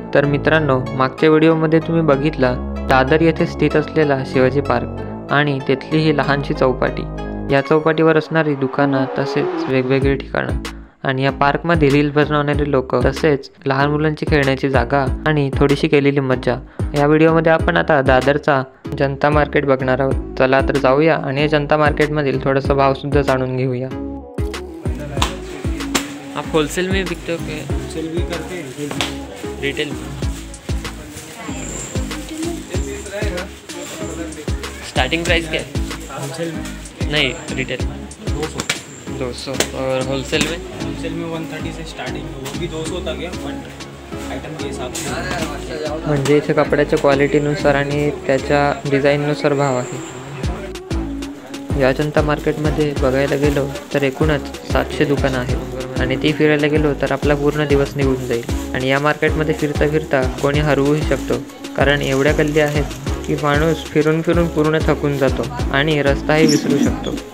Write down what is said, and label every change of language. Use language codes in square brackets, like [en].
[mr] तर मित्रांनो, मागच्या व्हिडिओमध्ये तुम्ही बघितला दादर येथे स्थित असलेला शिवाजी पार्क आणि तेथली ही लहानशी चौपाटी, या चौपाटीवर असणारी दुकानं तसेच वेगवेगळी ठिकाणं आणि या पार्कमध्ये रील बनवणारे लोक, तसेच लहान मुलांची खेळण्याची जागा आणि थोडीशी केलेली मज्जा. या व्हिडिओमध्ये आपण आता दादरचा जनता मार्केट बघणार आहोत. चला तर जाऊया आणि या जनता मार्केटमधील थोडासा भाव सुद्धा जाणून घेऊया. [hi] आप होलसेल में बिकते हो क्या? होलसेल भी करते हैं, रिटेल स्टार्टिंग प्राइस क्या है? होलसेल नहीं, रिटेल 200 और होलसेल में 130 से स्टार्टिंग, वो भी 200 तक है, बट आइटम के हिसाब से. [mr] म्हणजे इथे कपड्याच्या क्वालिटीनुसार आणि त्याच्या डिझाईननुसार भाव आहे. या जनता मार्केटमध्ये बघायला गेलो तर एकूणच 700 दुकानं आहेत आणि ती फिरायला गेलो तर आपला पूर्ण दिवस निघून जाईल. आणि या मार्केटमध्ये फिरता फिरता कोणी हरवूही शकतो, कारण एवढ्या गल्ली आहेत की माणूस फिरून फिरून पूर्ण थकून जातो आणि रस्ताही विसरू शकतो.